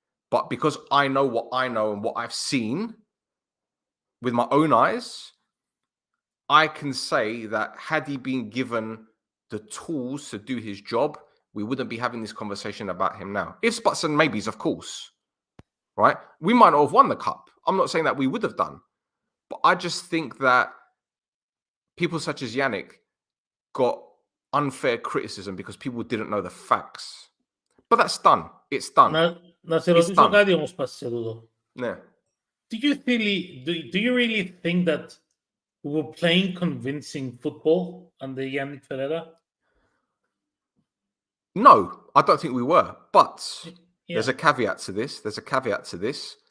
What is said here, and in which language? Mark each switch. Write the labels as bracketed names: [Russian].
[English] But because I know what I know and what I've seen with my own eyes, I can say that had he been given the tools to do his job, we wouldn't be having this conversation about him now. Ifs, buts, and maybes, of course, right? We might not have won the cup. I'm not saying that we would have done. But I just think that people such as Yannick got unfair criticism because people didn't know the facts. But that's done. It's done. [Greek] Να σε ρωτήσω κάτι όμως πας σε τούτο. Ναι. [English] Do you really think that we were playing convincing football under Yannick Ferreira? No, I don't think we were. But there's a caveat to this.